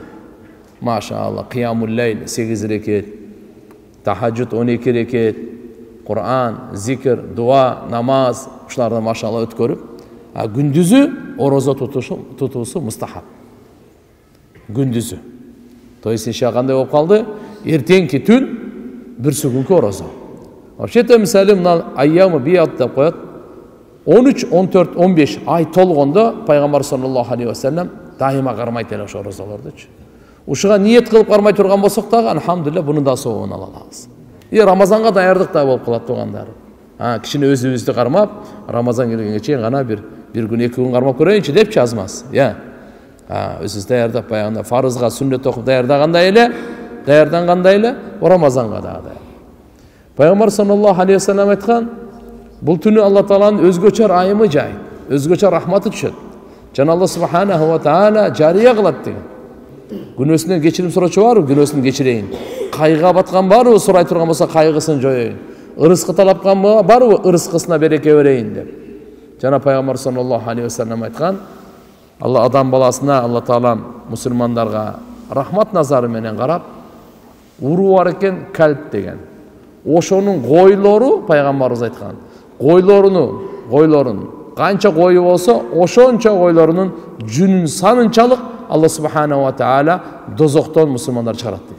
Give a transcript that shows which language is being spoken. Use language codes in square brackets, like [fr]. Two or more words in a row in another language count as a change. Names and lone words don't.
[ky] Машаалла, Кыямул Лейл 8 рекет, Тахаджуд 12 рекет, Кур'ан, зикр, дуа, намаз, ушуларды машаалла өткөрүп, күндүзү орозо тутуусу мустахаб. Күндүзү. [ru] То есть [ky] иша кандай болуп калды? Эртеңки түн, бирси күнкү орозо. Вообще-то мисалы мына [ar] أيام البيض [ky] деп коет. 13, 14, 15 ай толгондо пайгамбар [ar] صلى الله عليه وسلم [ky] дайыма кармайт эле ошо орозолордучу. Ушуга ниет кылып кармай турган болсок дагы алхамдулилlah мунун да сообун ала алабыз. Рамазанга даярдык да болуп калат тугандар. Кичине өзүбүздү кармап, Рамазан келгенге чейин гана бир күн, 2 күн кармап көрөйүнчү депчи азмаз. Өзүбүз даярдап баягында фарызга сүннет окуп даярдагандай эле, Рамазанга дагы. Пайгамбар [ar] صلى الله عليه وسلم [ky] айткан, бул түнү Алла Тааланын өзгөчө айымы жайт, өзгөчө рахматы түшөт. Жана Алла [ar] سبحانه وتعالى [ky] жарыя кылат деген. Күнөөсүнөн кечирим сурачу барбы? Күнөөсүн кечирейин. Кайгыга баткан барбы? Сурай турган болсо кайгысын жоёйун. Ырыскы талапкан барбы? Ырыскысына береке берейин деп. Жана пайгамбар [ar] صلى الله عليه وسلم [ky] айткан, Алла адам баласына, Алла Таала мусулмандарга рахмат назары менен карап, уруу бар экен калп деген. Ошонун гойлору пайгамбарыбыз айткан. Гойлорун канча гою болсо, ошончо гойлорунун жүнүн санынчалык Алла [ar] سبحانه وتعالى [ky] дозоктон мусулмандар чыгарат деген.